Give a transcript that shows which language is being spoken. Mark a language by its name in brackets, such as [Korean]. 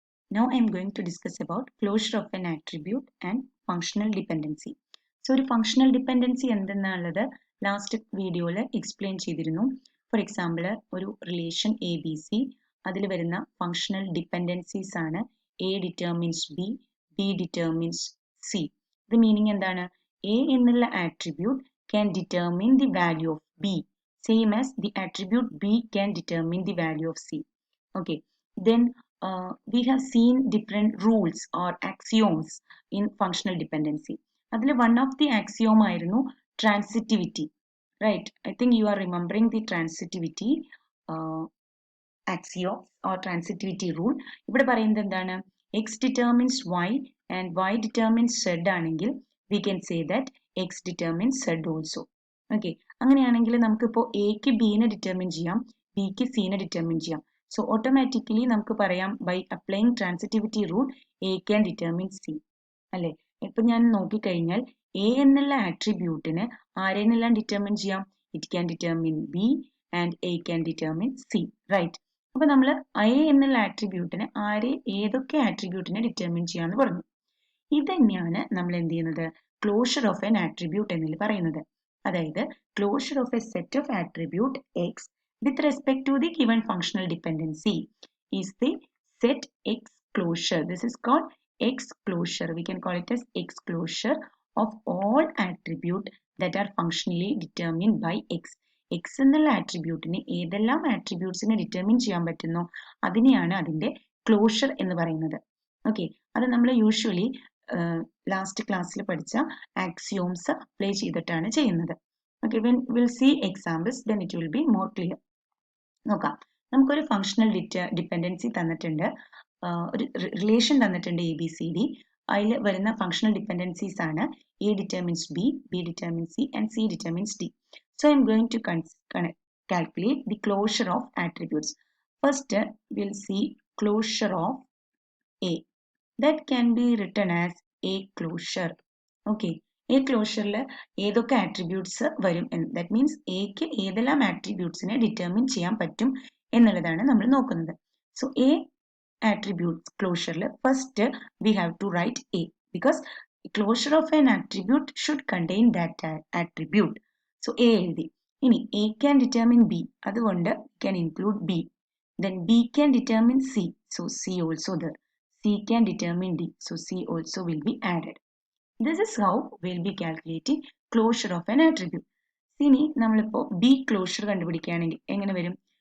[English] Now I am going to discuss about closure of an attribute and functional dependency. [Malayalam] So ഒരു functional dependency എന്തെന്നുള്ളത് last വീഡിയോയിൽ explain ചെയ്തിരുന്നു. For example ഒരു relation A B C അതിൽ വരുന്ന functional dependencies ആണ് A determines B, B determines C. ഇത് meaning എന്താണ്? [English] A എന്നുള്ള attribute can determine the value of B, same as the attribute B can determine the value of C. Okay, then we have seen different rules or axioms in functional dependency. അതിൽ one of the axiom ആയിരുന്നു transitivity, right? I think you are remembering the transitivity axiom or transitivity rule. [Malayalam] ഇവിടെ പറയുന്നത് എന്താണ്? [English] X determines Y and Y determines Z ആണെങ്കിൽ we can say that X determines Z also. [Malayalam] Okay, അങ്ങനെയാണെങ്കിൽ നമുക്കിപ്പോൾ എക്ക് ബിനെ determine ചെയ്യാം, ബിക്ക് സിനെ ഡിറ്റർമിൻ ചെയ്യാം. [English] So automatically [Malayalam] നമുക്ക് പറയാം [English] by applying transitivity rule A can determine C അല്ലെ? [Malayalam] ഇപ്പൊ ഞാൻ നോക്കിക്കഴിഞ്ഞാൽ എ എന്നുള്ള ആട്രിബ്യൂട്ടിന് ആരെന്നെല്ലാം ഡിറ്റർമിൻ ചെയ്യാം? [English] It can determine B and A can determine C, right? [Malayalam] അപ്പൊ നമ്മൾ എ എന്നുള്ള ആട്രിബ്യൂട്ടിന് ഏതൊക്കെ ആട്രിബ്യൂട്ടിനെ ഡിറ്റർമിൻ ചെയ്യാന്ന് പറഞ്ഞു. ഇത് തന്നെയാണ് നമ്മൾ എന്ത് ചെയ്യുന്നത്? ക്ലോഷർ ഓഫ് എൻ ആട്രിബ്യൂട്ട് എന്നതിൽ പറയുന്നത്. [English] അതായത് closure of a set of attribute X with respect to the given functional dependency is the set X closure. This is called X closure. We can call it as X closure of all attribute that are functionally determined by X. [Malayalam] X എന്നുള്ള ആട്രിബ്യൂട്ടിനെ ഏതെല്ലാം ആട്രിബ്യൂട്ട്സിനെ determine ചെയ്യാൻ പറ്റുന്നോ അതിനെയാണ് അതിന്റെ closure എന്ന് പറയുന്നത്. Okay, അത് നമ്മൾ usually last ക്ലാസ്സിൽ പഠിച്ച ആക്സിയോംസ് അപ്ലൈ ചെയ്തിട്ടാണ് ചെയ്യുന്നത്. [English] Okay, when we'll see examples, then it will be more clear. [Malayalam] നോക്കാം, നമുക്കൊരു ഫങ്ഷണൽ ഡിപ്പെൻഡൻസി തന്നിട്ടുണ്ട്, ഒരു റിലേഷൻ തന്നിട്ടുണ്ട് എ ബി സി ഡി. അതിൽ വരുന്ന ഫങ്ഷണൽ ഡിപ്പെൻഡൻസീസ് ആണ് A determines B, B determines C and C determines D. [English] So I'm going to calculate the closure of attributes. First, we'll see closure of A. That can be written as A closure. [Malayalam] Okay, A ക്ലോഷറിൽ ഏതൊക്കെ attributes വരും, [English] that means [Malayalam] എക്ക് ഏതെല്ലാം ആട്രിബ്യൂട്ട്സിനെ determine ചെയ്യാൻ പറ്റും എന്നുള്ളതാണ് നമ്മൾ നോക്കുന്നത്. [English] So A attribute ക്ലോഷറിൽ first we have to write A, because closure of an attribute should contain that attribute. So A എഴുതി. ഇനി A can determine B, അതുകൊണ്ട് can include B. Then B can determine C, so C also there. C can determine D, so C also will be added. This is how we'll be calculating closure of an attribute. [Malayalam] ഇനി നമ്മളിപ്പോൾ B closure കണ്ടുപിടിക്കുകയാണെങ്കിൽ എങ്ങനെ വരും?